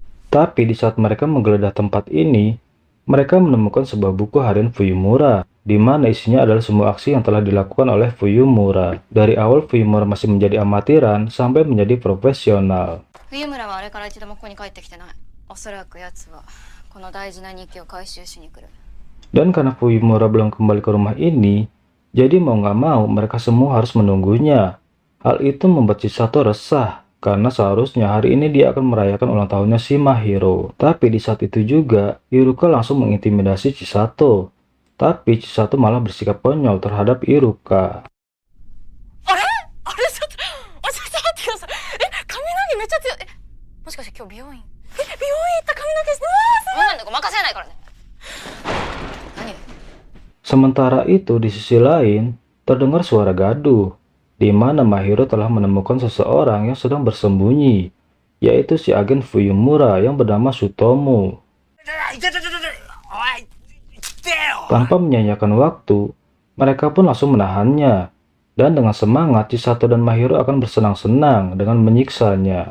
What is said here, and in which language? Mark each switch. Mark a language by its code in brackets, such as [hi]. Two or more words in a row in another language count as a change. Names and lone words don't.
[id] Tapi di saat mereka menggeledah tempat ini, mereka menemukan sebuah buku harian Fuyumura, di mana isinya adalah semua aksi yang telah dilakukan oleh Fuyumura. Dari awal Fuyumura masih menjadi amatiran sampai menjadi profesional. [ja] 冬村はあれから一度もここに帰ってきてない。おそらく奴はこの大事な日記を回収しに来る。 [id] Dan karena Fuyumura belum kembali ke rumah ini, jadi mau nggak mau mereka semua harus menunggunya. Hal itu membuat Chisato resah, karena seharusnya hari ini dia akan merayakan ulang tahunnya si Mahiro. Tapi di saat itu juga, Iruka langsung mengintimidasi Chisato. Tapi Chisato malah bersikap konyol terhadap Iruka. [ja] あれちょっと待ってください。髪の毛めっちゃ強い。もしかして今日美容院？美容院行った髪の毛して。そんなんでごまかせないからね。何？ [id] Sementara itu di sisi lain, terdengar suara gaduh, di mana Mahiro telah menemukan seseorang yang sedang bersembunyi, yaitu si agen Fuyumura yang bernama Sutomu. Tanpa menyanyiakan waktu, mereka pun langsung menahannya, dan dengan semangat Chisato dan Mahiro akan bersenang-senang dengan menyiksanya.